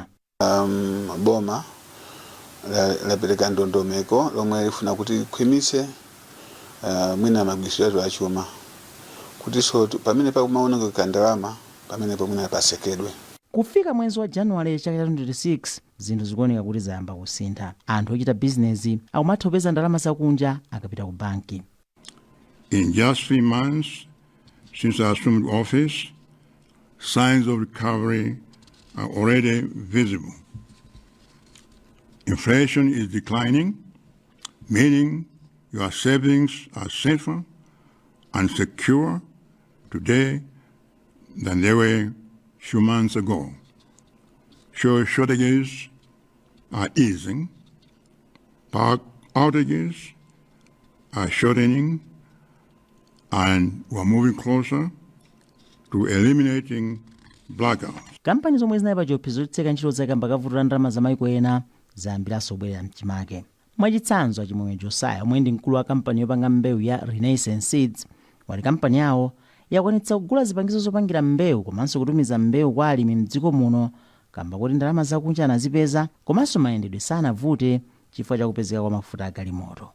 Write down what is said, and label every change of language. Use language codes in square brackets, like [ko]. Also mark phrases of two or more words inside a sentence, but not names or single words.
[ny] Boma lapereka ndondomeko lomwe lifuna kuti khwimitse mwina magwiriziro a chuma kuti so pamene pakumaonongeka ndalama pamene mwina pasekedwe. Kufika mwezi wa January chaka cha 2026 zinthu zikuoneka kuti zayamba kusintha. Anthu ochita bizinesi akumatha kupeza ndalama zakunja akapita ku banki. [en] In just 3 months since I assumed office, signs of recovery are already visible. Inflation is declining, meaning your savings are safer and secure today than they were a few months ago. Shortages are easing, power outages are shortening, and we're moving closer to eliminating blackouts. [ny] kampani zomwe zinali pa chiopsezo zotseka ntchito zake amba kavuto ndalama za maiko ena zayambiranso kubwerera mchimake. Mwachitsanzo achimwemwe Josiah omwe ndi mkulu wa kampani yopanga mbewu ya Renaissance Seeds wati kampani yawo yakwanitsa kugula zipangizo zopangira mbewu komanso kutumiza mbewu kwa alimi mdziko muno kamba kuti ndalama zakunja anazipeza komanso mayendedwe sanavute chifukwa chakupezeka kwa mafuta agalimoto.